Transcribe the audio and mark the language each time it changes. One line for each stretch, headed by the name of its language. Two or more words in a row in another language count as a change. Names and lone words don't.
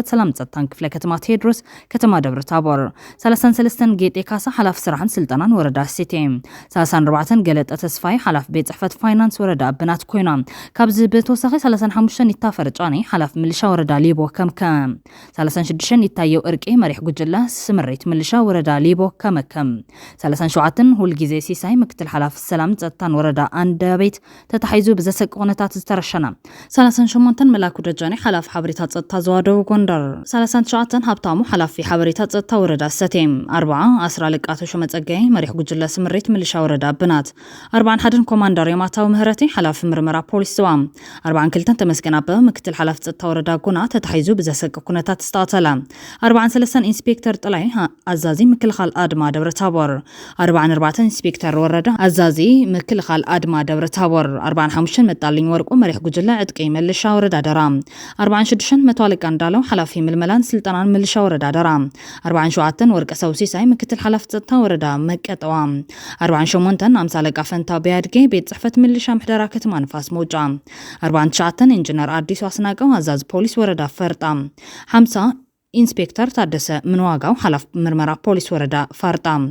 Tigrinya: ሰላም ጸጥታን ክፍለ ከተማ ቴድሮስ ከተማ ደብረ ታቦር 33 ጌጤ ካሳ ሓላፊ ስራሕን ስልጠናን ወረዳ ሲቲም 34 ገለጠ ተስፋይ ሓላፊ ቤት ጽሕፈት ፋይናንስ ወረዳ ብናት ኮይና ካብዚ ብተወሳኺ 35 ይታፈር ጫኔ ሓላፊ ምልሻ ወረዳ ሊቦ ከምከም 36 ይታየው እርቂ መሪሕ ጉጅላ ስምሪት ምልሻ ወረዳ ሊቦ ከመከም 37 ሁል ጊዜ ሲሳይ ምክትል ሓላፊ ሰላም ጸጥታን ወረዳ አንደቤት ተታሒዙ ብዘሰቅ ቁነታት ዝተረሸና 38 መላኩ ደጀኔ ሓላፊ ሓበሬታ ጸጥታ ዘዋደው ጎንደር 39 ሃብታሙ ሓላፊ ሓበሬታ ጸጥታ ወረዳ ሰቴም 40 አስራለቃቶ ሸመጸጋይ መሪሕ ጉጅላ ስምሪት ምልሻ ወረዳ ብናት 41 ኮማንደር የማታው ምህረቲ ሓላፊ ምርመራ ፖሊስ ዘዋ 42 ተመስገን አበበ ምክትል ሓላፊ ጸጥታ ወረዳ ጉና ተታሒዙ ብዘሰቅ ኩነታት ዝተቀተለ 43 ኢንስፔክተር ጥላይ አዛዚ ምክልኻል አድማ ደብረ ታቦር 44 ኢንስፔክተር ወረዳ አዛዚ ምክልኻል አድማ ደብረ ታቦር 45 መጣልኝ ወርቁ መሪሕ ጉጅላ ዕጥቂ ምልሻ ወረዳ ደራ 46 መቶ አለቃ እንዳለው ሓላፊ ምልመላን ስልጠናን ምልሻ ወረዳ ደራ 47 ወርቀ ሰውሲሳይ ምክትል ሓላፊ ጸጥታ ወረዳ መቀጠዋ 48 50 አለቃ ፈንታ ቢያድጌ ቤት ጽሕፈት ምልሻ ምሕደራ ከተማ ንፋስ መውጫ 49 ኢንጂነር አዲሱ አስናቀው አዛዝ ፖሊስ ወረዳ ፈርጣ 50 ኢንስፔክተር ታደሰ ምንዋጋው ሓላፊ ምርመራ ፖሊስ ወረዳ ፋርጣ